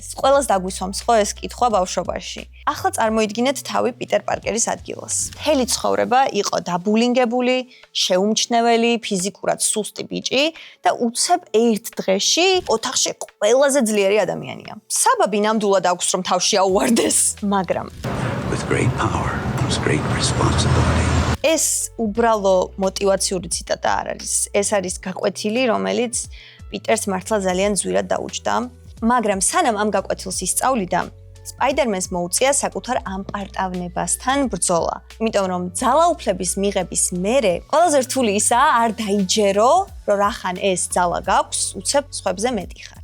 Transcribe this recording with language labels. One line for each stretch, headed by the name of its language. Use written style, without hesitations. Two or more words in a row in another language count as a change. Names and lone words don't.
Georgian: ყველას დაგვისვამს ხო ეს კითხვა ბავშვობაში. ახლა წარმოიდგინეთ თავი პიტერ პარკერის ადგილას. მთელი ცხოვრება იყო დაბულინგებული, შეუმჩნეველი, ფიზიკურად სუსტი ბიჭი და უცებ ერთ დღეში ოთახში ყველაზე ძლიერი ადამიანია. საბაბი ნამდვილად აქვს რომ თავში აუვარდეს, მაგრამ
English: With great power comes great responsibility.
Georgian: ეს უბრალო მოტივაციური ციტატა არ არის. ეს არის გაკვეთილი, რომელიც პიტერს მართლა ძალიან ძვირად დაუჯდა, მაგრამ სანამ ამ გაკვეთილს ისწავლიდა, სპაიდერმენს მოუწია საკუთარ ამპარტავნებასთან ბრძოლა. იმიტომ რომ ძალაუფლების მიღების მერე ყველაზე რთული ისაა არ დაიჯერო, რომ რახან ეს ძალა გაქვს, უცებ სხვებზე მეტი ხარ.